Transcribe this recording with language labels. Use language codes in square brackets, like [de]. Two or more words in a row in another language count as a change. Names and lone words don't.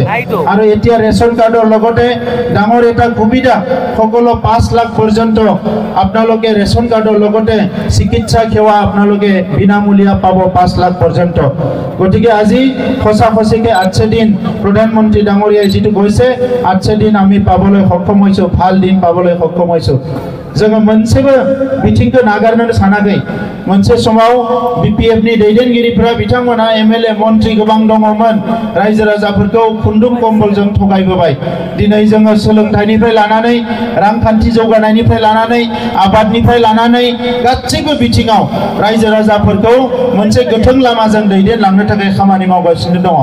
[as] আৰু এতিয়া ৰেচন কাৰ্ডৰ লগতে ডাঙৰ এটা সুবিধা, সকলো 5 লাখ পৰ্যন্ত আপোনালোকে ৰেচন কাৰ্ডৰ লগতে চিকিৎসা সেৱা আপোনালোকে বিনামূলীয়া পাব 5 লাখ পৰ্যন্ত। গতিকে আজি সঁচাসঁচিকৈ 8 দিন প্ৰধানমন্ত্ৰী ডাঙৰীয়াই যিটো কৈছে 8 দিন আমি পাবলৈ সক্ষম হৈছোঁ, ভাল দিন পাবলৈ সক্ষম হৈছোঁ। [brx] जोङो मोनसेबो बिथिंखौ नागारनो सानाखै। मोनसे समाव BPF-नि दैदेनगिरिफोरा बिथांमोना MLA मन्त्रि गोबां दङमोन, रायजो राजाफोरखौ खुन्दुं कम्बलजों थगायबोबाय। दिनै जोङो सोलोंथाइनिफ्राय लानानै रांखान्थि जौगानायनिफ्राय लानानै आबादनिफ्राय लानानै गासैबो बिथिङाव रायजो राजाफोरखौ मोनसे गोथों लामाजों दैदेनलांनो थाखाय खामानि मावगासिनो दङ।